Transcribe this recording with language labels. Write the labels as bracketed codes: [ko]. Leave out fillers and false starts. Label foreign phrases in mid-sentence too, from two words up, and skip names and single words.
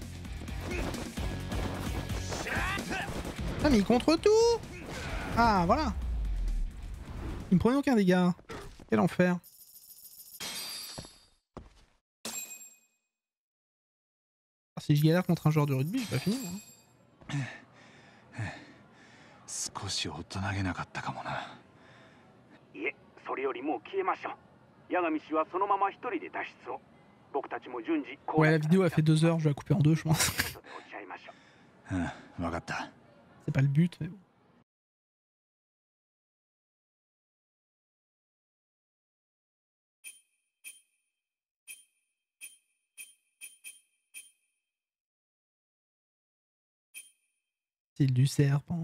[fr] Ah mais il contre tout. Ah voilà. Il me prenait aucun dégât. Quel enfer. Ah, si je galère contre un joueur de rugby, j'ai pas fini moi. [ja] 少し大人げなかったかもな。いえ、それよりもう消えましょう。八神氏はそのまま一人で脱出を。僕たちも順次。 [fr] Ouais, la vidéo a fait 2 heures, je vais la couper en 2 je pense. C'est pas le but mais bon. Style du serpent.